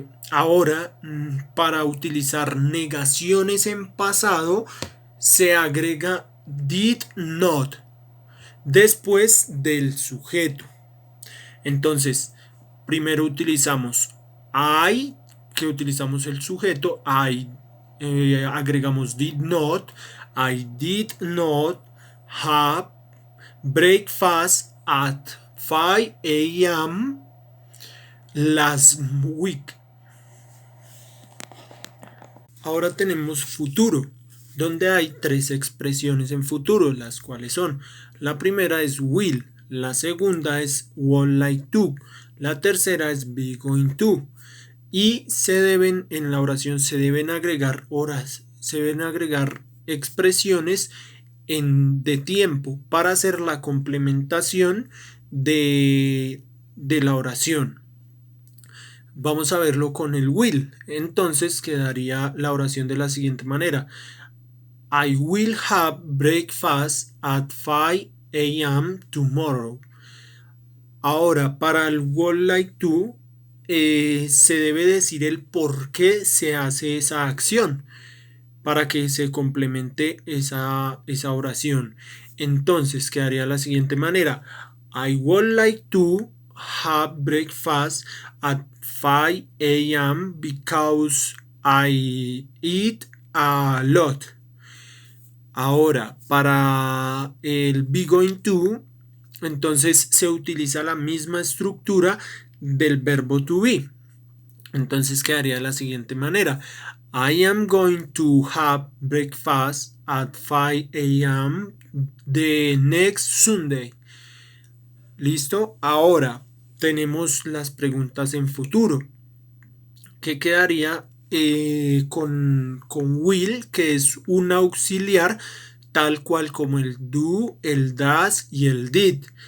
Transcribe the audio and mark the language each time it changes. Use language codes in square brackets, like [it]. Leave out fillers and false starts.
[es] Ahora, para utilizar negaciones en pasado, se agrega did not después del sujeto. Entonces, primero utilizamos I, que utilizamos el sujeto. Agregamos did not. [en] I did not have breakfast at 5 a.m. last week. [es] Ahora tenemos futuro, donde hay tres expresiones en futuro, las cuales son: la primera es will, La segunda es would like to. La tercera es be going to. Y en la oración se deben agregar horas, se deben agregar expresiones de tiempo para hacer la complementación de la oración. Vamos a verlo con el will. Entonces quedaría la oración de la siguiente manera. [en] I will have breakfast at 5 a.m. tomorrow. [es] Ahora, para el would like to, se debe decir el por qué se hace esa acción para que se complemente esa oración. Entonces quedaría de la siguiente manera. [en] I would like to have breakfast at 5 a.m. because I eat a lot. [es] Ahora, para el be going to, entonces se utiliza la misma estructura del verbo to be. Entonces quedaría de la siguiente manera. [en] I am going to have breakfast at 5 a.m. the next Sunday. [es] ¿Listo? Ahora tenemos las preguntas en futuro. ¿Qué quedaría con will, que es un auxiliar tal cual como el do, el does y el did?